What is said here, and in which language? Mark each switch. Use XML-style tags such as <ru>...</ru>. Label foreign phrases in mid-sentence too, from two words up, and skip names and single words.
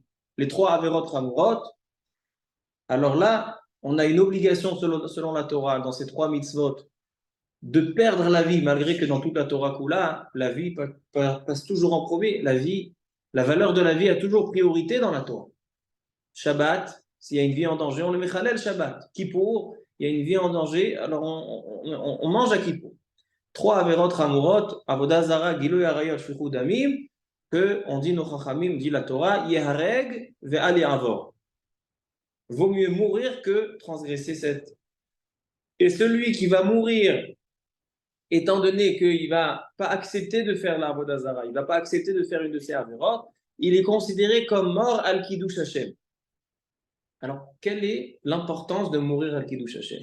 <fr>Les trois</fr> <he>עבירות חמורות.</he> <fr>Alors là, on a une obligation selon la Torah, dans ces trois mitzvot, de perdre la vie, malgré que dans toute la</fr> <he>תורה כולה,</he> <fr>la vie passe toujours en premier. La vie, la valeur de la vie a toujours priorité dans la Torah. Shabbat, s'il y a une vie en danger, on le met</fr> <he>חלל שבת.</he> <fr>Kippour, il y a une vie en danger, alors on mange à Kippour. Trois</fr> <he>עבירות חמורות, עבודה זרה, גילוי עריות, שפיכות דמים,</he> <fr>que on dit nos chachamim, dit la Torah,</fr> <he>יהרג ואל יעבור.</he> <fr>Vaut mieux mourir que transgresser cette. Et celui qui va mourir, étant donné qu'il ne va pas accepter de faire la</fr> <he>עבודה זרה,</he> <fr>il ne va pas accepter de faire une de ces averot, il est considéré comme mort</fr> <he>על קידוש השם.</he> <fr>Alors, quelle est l'importance de mourir</fr> <he>על קידוש השם?</he>